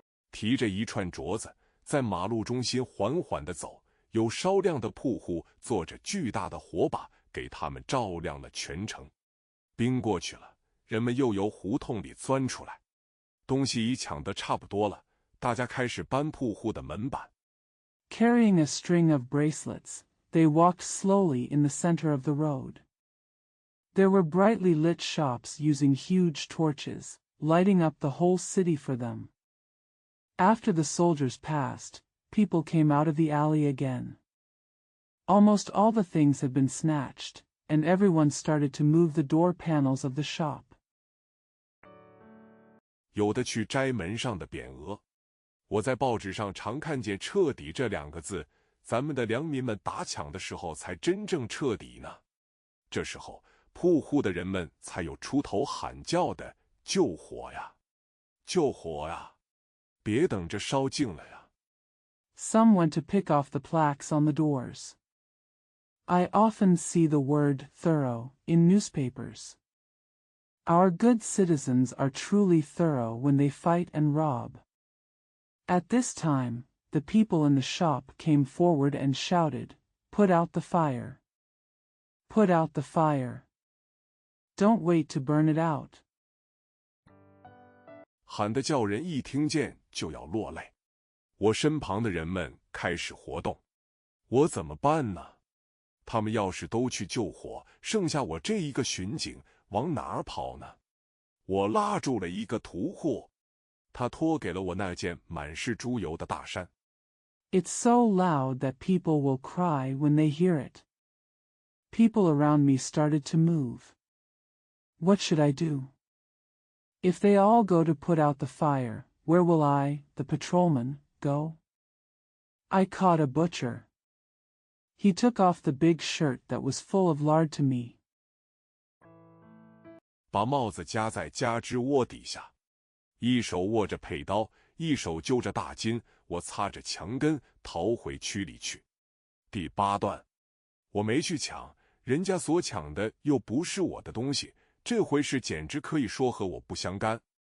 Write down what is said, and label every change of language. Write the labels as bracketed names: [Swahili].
[Chinese] 提着一串镯子，在马路中心缓缓地走，有稍亮的铺户坐着巨大的火把，给他们照亮了全城。兵过去了，人们又由胡同里钻出来，东西已抢得差不多了，大家开始搬铺户的门板。 [English] Carrying a string of bracelets, they walked slowly in the center of the road. There were brightly lit shops using huge torches, lighting up the whole city for them. After the soldiers passed, people came out of the alley again. Almost all the things had been snatched, and everyone started to move the door panels of the shop. [Chinese] 有的去摘门上的匾额。我在报纸上常看见彻底这2个字，咱们的良民们打抢的时候才真正彻底呢。这时候铺户的人们才有出头喊叫的，救火呀，救火呀，别等着烧尽了呀。 [English] Some went to pick off the plaques on the doors. I often see the word thorough in newspapers. Our good citizens are truly thorough when they fight and rob. At this time, the people in the shop came forward and shouted, "Put out the fire! Put out the fire! Don't wait to burn it out!" [Chinese] 喊得叫人一听见就要落泪。我身旁的人们开始活动，我怎么办呢？他们要是都去救火，剩下我这一个巡警，往哪儿跑呢？我拉住了一个屠户，他托给了我那件满是猪油的大衫。 [English] It's so loud that people will cry when they hear it. People around me started to move. What should I do? If they all go to put out the fire, where will I, the patrolman, go? I caught a butcher. He took off the big shirt that was full of lard to me. [Chinese] 把帽子夹在夹肢窝底下，一手握着佩刀，一手揪着大筋，我擦着墙根逃回区里去。第8段，我没去抢，人家所抢的又不是我的东西，这回事简直可以说和我不相干。